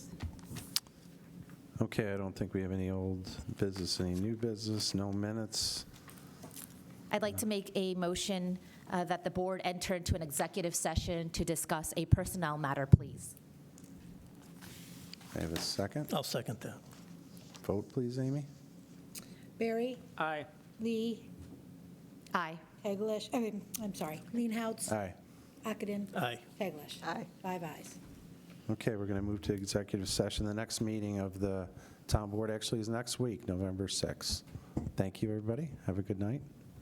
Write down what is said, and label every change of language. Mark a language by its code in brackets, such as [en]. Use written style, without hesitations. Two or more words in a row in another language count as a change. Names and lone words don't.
[en] Okay, I don't think we have any old business, any new business, no minutes. I'd like to make a motion that the board enter into an executive session to discuss a personnel matter, please. I have a second. I'll second that. Vote, please, Amy. Barry? Aye. Lee? Aye. Teglash? I'm sorry. Leenhouts? Aye. Ockenden? Aye. Teglash? Aye. 5 ayes. Okay, we're going to move to executive session. The next meeting of the town board actually is next week, November 6th. Thank you, everybody. Have a good night.